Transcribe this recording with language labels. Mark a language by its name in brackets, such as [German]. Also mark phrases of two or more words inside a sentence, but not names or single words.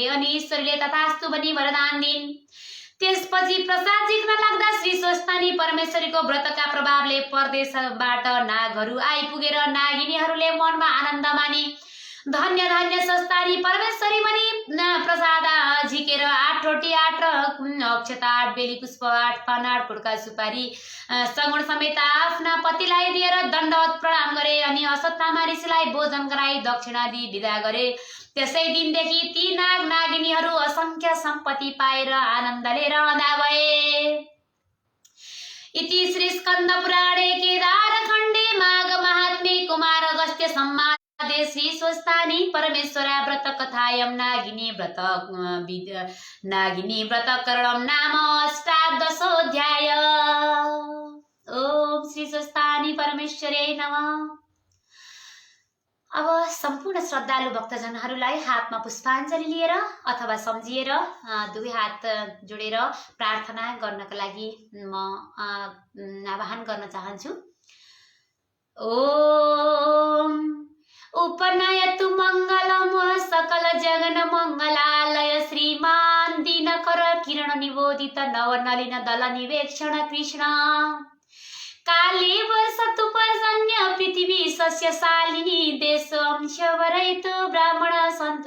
[Nepali] अनि ईश्वरले तथास्तु भनी वरदान दिन्। त्यसपछि प्रसाद झिक्न लाग्दा श्री स्वस्थानी परमेश्वरीको व्रतका प्रभावले परदेशबाट नागहरू आइपुगेर नागिनीहरूले मनमा आनन्द मानी धन्य धन्य स्वस्थानी परमेश्वरी भनी प्रसाद झिकेर 8 रोटी, 8 अक्षता, 8 बेली पुष्प, 8 पान, 8 गुडका सुपारी सगुण समेत आफ्ना पतिलाई दिएर दण्डवत प्रणाम गरे। अनि अश्वत्थामा ऋषिलाई भोजन गराई दक्षिणा दिई विदा गरे। त्यसै दिनदेखि ती नाग नागिनीहरू असंख्य सम्पत्ति पाएर आनन्दले रहँदा भए। [Sanskrit] इति श्री स्कन्द पुराणे केदार खण्डे माघ महात्म्ये कुमार अगस्त्य संवादे श्री स्वस्थानी परमेश्वरा व्रत कथायं नागिनी व्रत करणं नाम अष्टादशोऽध्याय। ओम श्री स्वस्थानी परमेश्वरे नमः। [Nepali] अब सम्पूर्ण श्रद्धालु भक्तजनहरूलाई हातमा पुष्पाञ्जली लिएर अथवा सम्झिएर दुवै हात जोडेर प्रार्थना गर्नका लागि म आह्वान गर्न चाहन्छु। [Sanskrit] ओम उपनयतु मङ्गलम सकल जगन मङ्गलालय श्रीमान दिनकर किरण निबोधित नवनलिन दल निवेक्षण कृष्ण काले वर्षतु पर्जन्य पृथिवी सस्यशालिनी देश अंशवरयतु ब्राह्मण सन्तु